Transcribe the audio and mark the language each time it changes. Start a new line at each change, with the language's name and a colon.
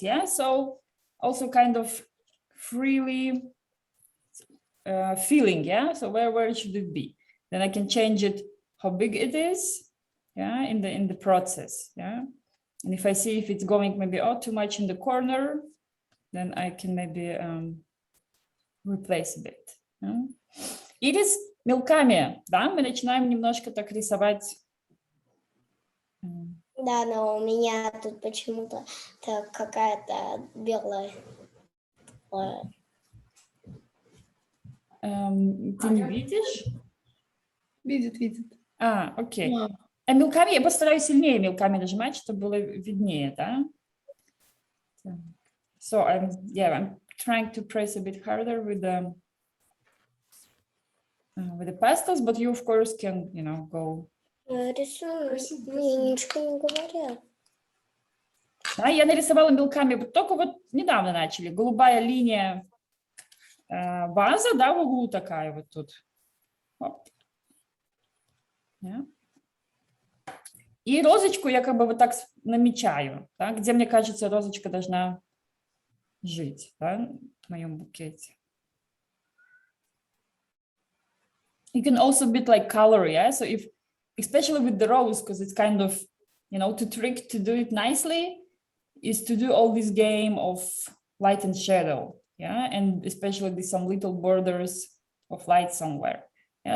English: Yeah, so also kind of freely feeling. Yeah, so where should it be? Then I can change it how big it is. Yeah, in the process. Yeah, and if I see if it's going maybe too much in the corner, then I can maybe replace a bit. Yeah?
Russian: Ирис мелками, да, мы начинаем немножко так рисовать. Да, но у меня тут почему-то какая-то белая. Ты не видишь? Видит. Окей. Мелками, я постараюсь сильнее мелками нажимать, чтобы было виднее, да?
English: So I'm trying to press a bit harder with the pastels, but you of course can, go.
Russian: Рисую, мне ничего не говорят. Да, я нарисовала мелками, только вот недавно начали. Голубая линия ваза, да, в углу такая вот тут. Оп. Yeah. И розочку я как бы вот так намечаю, да, где, мне кажется, розочка должна жить, да, в моем букете.
English: You can also bit like color, yeah. So if, especially with the rose, because it's kind of, to trick to do it nicely, is to do all this game of light and shadow, yeah, and especially with some little borders of light somewhere, yeah.